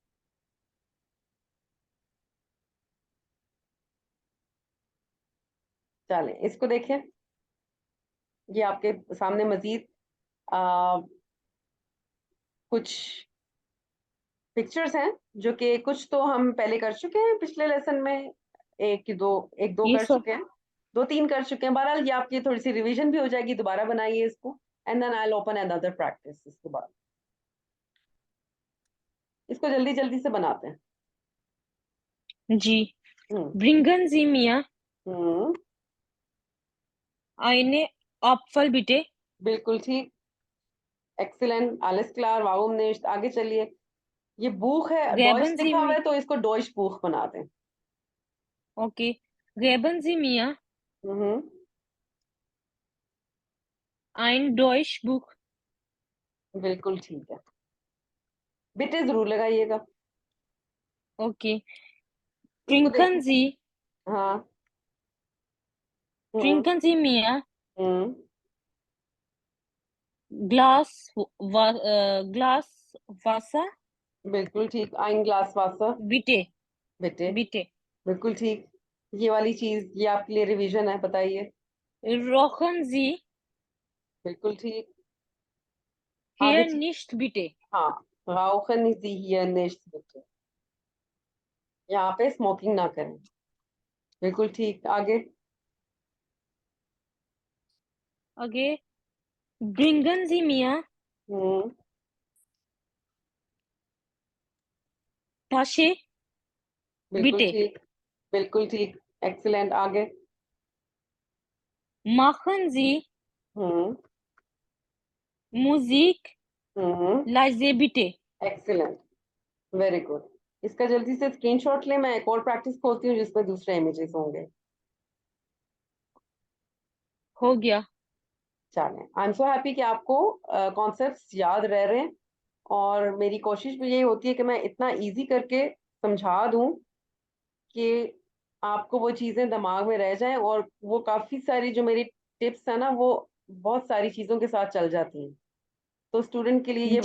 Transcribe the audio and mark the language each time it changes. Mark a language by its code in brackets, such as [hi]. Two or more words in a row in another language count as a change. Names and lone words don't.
[hi] चलें इसको देखें, ये आपके सामने मजीद कुछ पिक्चर्स हैं जो कि कुछ तो हम पहले कर चुके हैं पिछले लेसन में, एक दो ये कर सब चुके हैं, दो तीन कर चुके हैं। बहरहाल ये आपकी थोड़ी सी रिवीजन भी हो जाएगी, दोबारा बनाइए इसको, [en] and then I will open another practice [hi] इसके बाद। इसको जल्दी जल्दी से बनाते हैं। जी। हम्म। [de] Bringen Sie mir हम्म। eine Apfel bitte. [hi] बिल्कुल ठीक, एक्सीलेंट, [de] alles klar, warum nicht, [hi] आगे चलिए। ये बुख है, डॉइच [de] Geben Sie [hi] लिखा हुआ [de] mir, [hi] है तो इसको [de] Deutsch Buch [hi] बना दें। [de] okay. Geben Sie mir हम्म। ein Deutschbuch. [hi] बिल्कुल ठीक है, बिटे जरूर लगाइएगा। Okay. इसको देखिए। [de] Trinken Sie, [hi] हाँ। हम्म। [de] trinken Sie mir हम्म। Glas Wasser [hi] बिल्कुल ठीक, [de] ein Glas Wasser, bitte, [hi] बेटे। [de] bitte. [hi] बिल्कुल ठीक। ये वाली चीज ये आपके लिए रिवीजन है, बताइए। [de] Rauchen Sie [hi] बिल्कुल ठीक। आगे [de] hier nicht bitte. हाँ, rauchen Sie hier nicht bitte, [hi] यहाँ पे स्मोकिंग ना करें। बिल्कुल ठीक, आगे। Okay. [de] Bringen Sie mir हम्म। Tasche [hi] बिल्कुल [de] bitte. [hi] ठीक, बिल्कुल ठीक, एक्सीलेंट, आगे। [de] Machen Sie हम्म। Musik हम्म। leise bitte. [en] Excellent, very good. [hi] इसका जल्दी से स्क्रीनशॉट ले, मैं एक और प्रैक्टिस खोलती हूँ जिसमें दूसरे इमेजेस होंगे। हो गया। चलें, [en] I am so happy [hi] कि आपको कॉन्सेप्ट्स याद रह रहे हैं, और मेरी कोशिश भी यही होती है कि मैं इतना इजी करके समझा दूं कि आपको वो चीजें दिमाग में रह जाएं, और वो काफी सारी जो मेरी टिप्स है ना वो बहुत सारी चीजों के साथ चल जाती हैं, तो स्टूडेंट के लिए ये